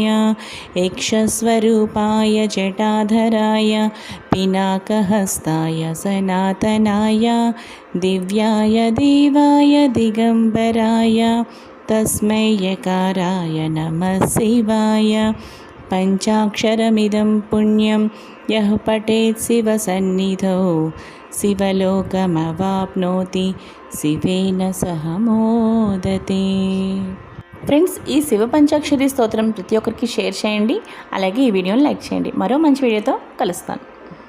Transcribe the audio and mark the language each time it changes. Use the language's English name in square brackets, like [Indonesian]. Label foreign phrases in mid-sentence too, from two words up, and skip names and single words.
[Sanskrit] यक्षस्वरूपाय जटाधराय पिनाकहस्ताय सनातनाय दिव्याय देवाय दिगम्बराय तस्मै यकाराय नमः शिवाय पञ्चाक्षरमिदं पुण्यं यः पठेत् शिवसन्निधौ शिवलोकमवाप्नोति शिवेन सह मोदते। [Telugu] ఫ్రెండ్స్, ఈ శివ పంచాక్షరి స్తోత్రం ప్రతి ఒక్కరికి షేర్ చేయండి. అలాగే ఈ వీడియోని లైక్ చేయండి. మరో మంచి వీడియోతో కలుస్తాను.